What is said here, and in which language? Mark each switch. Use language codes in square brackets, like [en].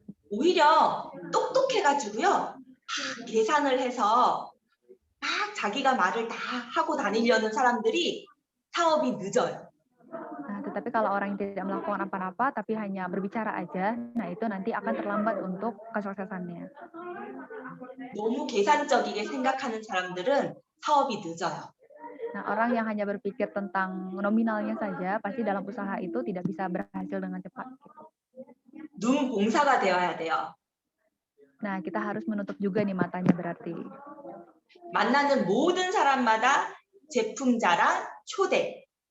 [ko] 오히려 똑똑해가지고요. 계산을 해서 막 자기가 말을 다 하고 다니려는 사람들이 사업이 늦어요. [id] Nah, tetapi kalau orang yang tidak melakukan apa-apa tapi hanya berbicara aja, nah itu nanti akan terlambat untuk kesuksesannya. [ko] 너무 계산적이게 생각하는 사람들은 사업이 늦어요. [id] Nah, orang yang hanya berpikir tentang nominalnya saja, pasti dalam usaha itu tidak bisa berhasil dengan cepat. [ko] 눈 봉사가 되어야 돼요. [id] Nah, kita harus menutup juga nih matanya berarti. [ko] 만나는 모든 사람마다 제품 자랑 초대.